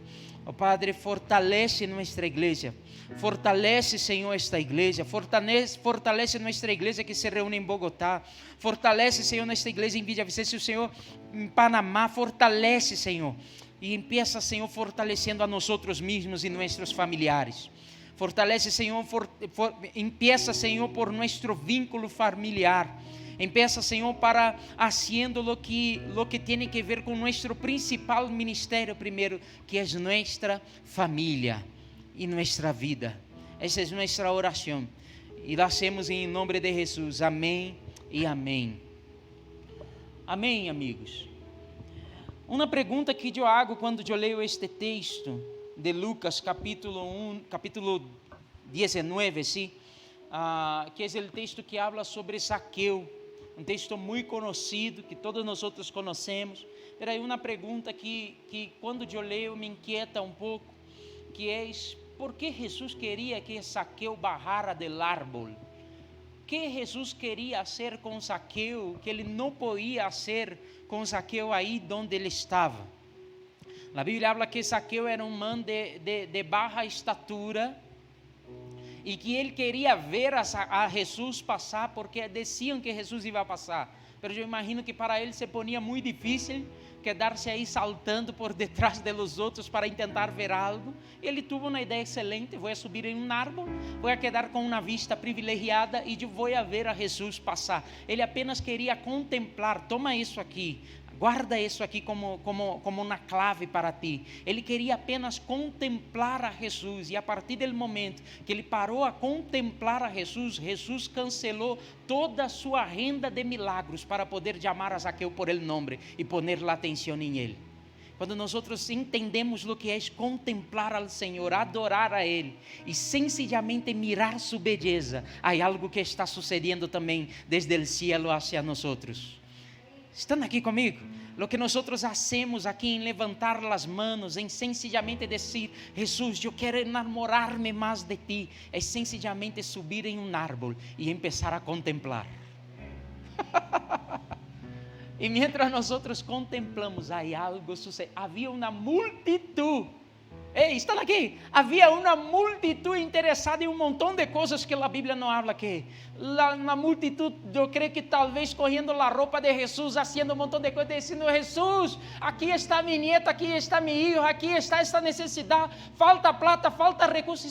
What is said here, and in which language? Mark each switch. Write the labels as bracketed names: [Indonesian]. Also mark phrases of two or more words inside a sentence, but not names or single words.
[Portuguese] Oh Padre, fortalece nossa igreja, fortalece, Senhor, esta igreja, fortalece nossa igreja que se reúne em Bogotá, fortalece, Senhor, nossa igreja em Villavicencio, Senhor, em Panamá, fortalece, Senhor, e empieza, Senhor, fortalecendo a nós mesmos e nossos familiares. Fortalece, Senhor, empieza, Senhor, por nosso vínculo familiar. Empieza, Senhor, [Spanish] para haciendo lo que tiene que ver [Portuguese] com nosso principal ministério primeiro, que é nossa família e nossa vida. Essa é nossa oração e [Spanish] la hacemos [Portuguese] em nome de Jesus. Amém e amém. Amém, amigos. Uma pergunta que eu hago quando eu leio este texto de Lucas, capítulo 19, ¿sí? Que é o texto que habla sobre Zaqueu. Um texto muito conhecido, que todos nós conhecemos. Mas aí uma pergunta que quando eu leio me inquieta um pouco, que é: por que Jesus queria que Zaqueu [Spanish] bajara del árbol? [Portuguese] Que Jesus queria fazer com Zaqueu que ele não podia fazer com Zaqueu aí onde ele estava? [Spanish] A Bíblia habla que Zaqueu era [Portuguese] um man de baixa estatura [Spanish] y que él quería ver a Jesús pasar porque decían que Jesús iba a pasar. Pero yo imagino que para él se ponía muy difícil quedarse ahí saltando por detrás de los otros para intentar ver algo. [Portuguese] Ele tuvo uma ideia excelente: vou subir em um árvore, vou quedar com uma vista privilegiada e vou ver a Jesus passar. Ele apenas queria contemplar. Toma isso aqui, guarda isso aqui como uma clave para ti. Ele queria apenas contemplar a Jesus, e a partir do momento que ele parou a contemplar a Jesus, Jesus cancelou toda a sua agenda de milagros para poder chamar a Zaqueu por el nome e poner a atenção em ele. Quando nós entendemos o que é contemplar ao Senhor, adorar a Ele e [Spanish] sencillamente mirar [Portuguese] sua beleza, há algo que está sucedendo também desde o [Spanish] cielo hacia [Portuguese] nós. [Spanish] ¿Están aquí conmigo? Lo que nosotros hacemos aquí en levantar las manos, en sencillamente decir: Jesús, yo quiero enamorarme más de ti, es sencillamente subir en un árbol y empezar a contemplar. Y mientras nosotros contemplamos, hay algo sucede. Había una multitud. [Portuguese] Ei, estão aqui? Havia uma multitud interessada em um montão de coisas que a Bíblia não habla aqui. Na multitud, eu creio que talvez correndo a roupa de Jesus, fazendo um montão de coisas, dizendo: Jesus, aqui está minha nieta, aqui está meu filho, aqui está esta necessidade, falta plata, falta recursos.